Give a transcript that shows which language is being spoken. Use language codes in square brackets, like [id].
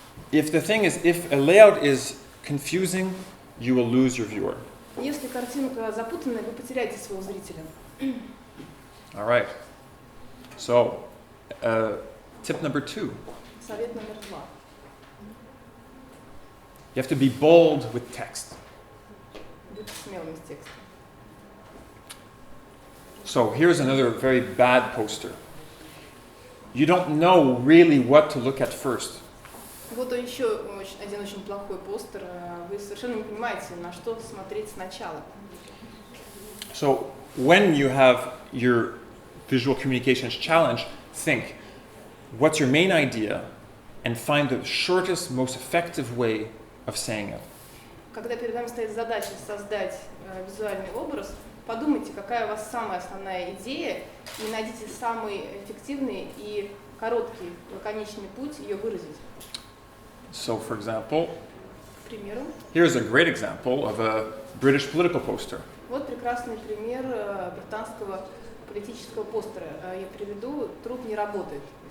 [en] If a layout is confusing, you will lose your viewer. [ru] Если картинка запутанная, вы потеряете своего зрителя. [en] All right. So, tip number 2. [ru] Совет номер 2. [en] You have to be bold with text. [ru] Будьте смелыми с текстом. [en] So here's another very bad poster. You don't know really what to look at first. [ru] Вот еще один очень плохой постер. Вы совершенно не понимаете, на что смотреть сначала. [en] So when you have your visual communications challenge, think, what's your main idea, and find the shortest, most effective way of saying it. [ru] Когда перед вами стоит задача создать визуальный образ, подумайте, какая у вас самая основная идея, и найдите самый эффективный и короткий, лаконичный путь ее выразить. [en] So, for example, [ru] к примеру, [en] here's a great example of a British political poster. [ru] Вот прекрасный пример британского политического постера. Я приведу, труп не работает.